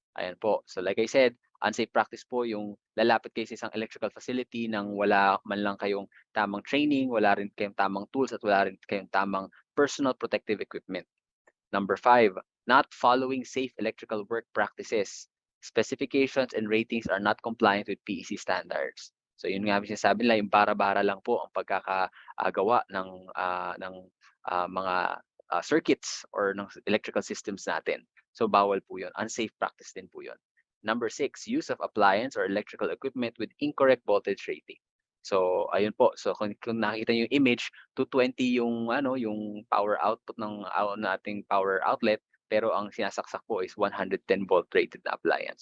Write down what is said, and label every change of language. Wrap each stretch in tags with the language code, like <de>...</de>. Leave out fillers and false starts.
<tl>Ayan po. So like I said, unsafe practice po yung lalapit kayo sa isang electrical facility nang wala man lang kayong tamang training, wala rin kayong tamang tools, at wala rin kayong tamang personal protective equipment.</tl> <en>Number 5, not following safe electrical work practices. Specifications and ratings are not compliant with PEC standards.</en> <tl>So yun nga sinasabi nila, yung bara-bara lang po ang pagkakagawa ng mga circuits or ng electrical systems natin. So bawal po yun. Unsafe practice din po yun.</tl> <en>Number 6, use of appliance or electrical equipment with incorrect voltage rating.</en> <tl>So ayun po. So kung nakita niyo yung image, 220 yung yung power output ng ating power outlet, pero ang sinasaksak po is 110 volt rated na appliance.</tl>